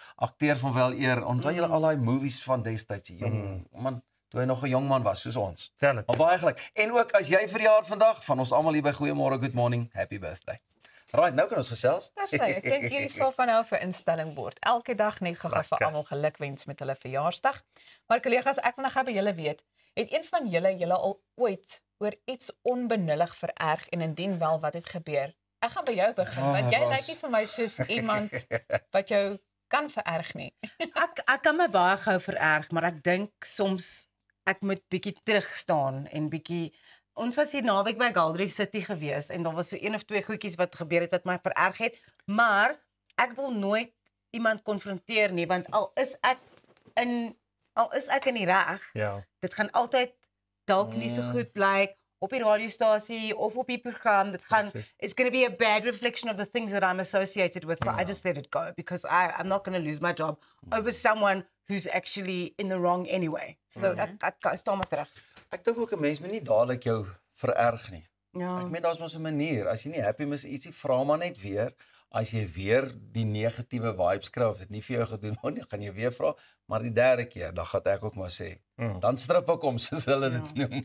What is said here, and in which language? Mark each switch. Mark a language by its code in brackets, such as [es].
[af] Akteur van wel eer. Onthou julle al daai movies van destyds, jong man, toe hy nog 'n jong man was soos ons. Ja, Maar baie geluk. En ook as jy verjaar vandag, van ons almal hier by Goeiemôre, Good Morning, [en] happy birthday. [af] Right, nou kan ons gesels. Ek dink hierdie sal van nou 'n instelling word. Elke dag net gou vir almal gelukwens met hulle verjaarsdag. Maar kollegas, ek wil nou gou by julle weet, het een van julle al ooit oor iets onbenullig vererg en indien wel, wat het gebeur? Ek gaan by jou begin, want jy lyk nie vir my soos iemand wat jou kan vererg nie. Ek kan my baie gou vererg, maar ek dink soms ek moet bietjie terug staan en bietjie. Ons was hier naweek by Galdrief City gewees en daar was so een of twee goedjies wat gebeur het wat my vererg het, maar ek wil nooit iemand konfronteer nie, want al is ek in die reg, dit gaan altyd dalk nie so goed lyk op die radiostasie of op die program. Dit gaan [en] it's going to be a bad reflection of the things that I'm associated with, so I just let it go because I'm not going to lose my job over someone who's actually in the wrong anyway. [af] So ek staan maar terug. Ek dink ook 'n mens moet nie dadelik jou vererg nie. Ja. Ek meen daar's mos 'n manier. As jy nie happy is ietsie, vra maar net weer. As jy weer die negatiewe vibes kry of dit nie vir jou gedoen word nie, gaan jy weer vra, maar die derde keer, dan gaan ek ook maar sê. Dan strip ek om soos hulle dit noem.